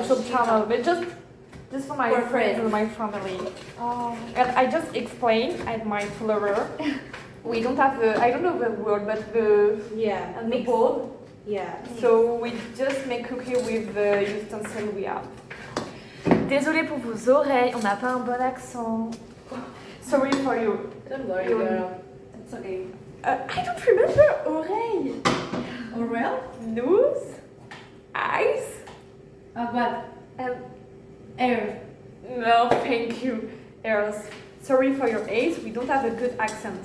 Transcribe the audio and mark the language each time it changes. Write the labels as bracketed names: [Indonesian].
[English] channel, but just for my For friends friends. and my family. And I just explained at my follower. We don't have the, I don't know the word, but the Yeah. the bowl. Yeah. So we just make cookie with the utensils we have. [French] Désolée pour vos oreilles, on n'a pas un bon accent. [English] Sorry for you. Don't worry, girl. It's okay. I don't remember oreille. Oral? Nose, eyes, What? and Air. No, thank you. Eros. Sorry for your age, we don't have a good accent.